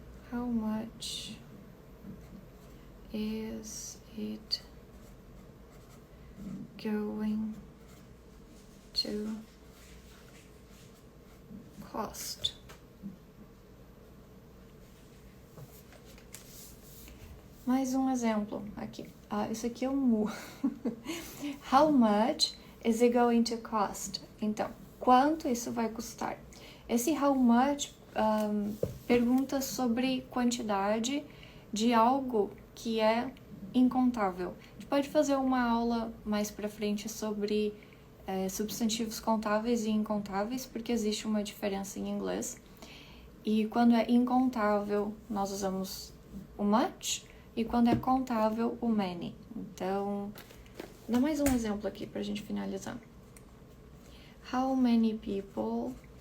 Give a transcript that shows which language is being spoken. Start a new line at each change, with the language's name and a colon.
English: How much is it going to cost?
Portuguese: Mais um exemplo aqui. Isso aqui é um mu.
English: How much is it going to cost?
Portuguese: Então, quanto isso vai custar? Esse how much pergunta sobre quantidade de algo que é incontável. A gente pode fazer uma aula mais pra frente sobre substantivos contáveis e incontáveis, porque existe uma diferença em inglês. E quando é incontável, nós usamos o much, e quando é contável, o many. Então, dá mais um exemplo aqui pra gente finalizar.
English: How many people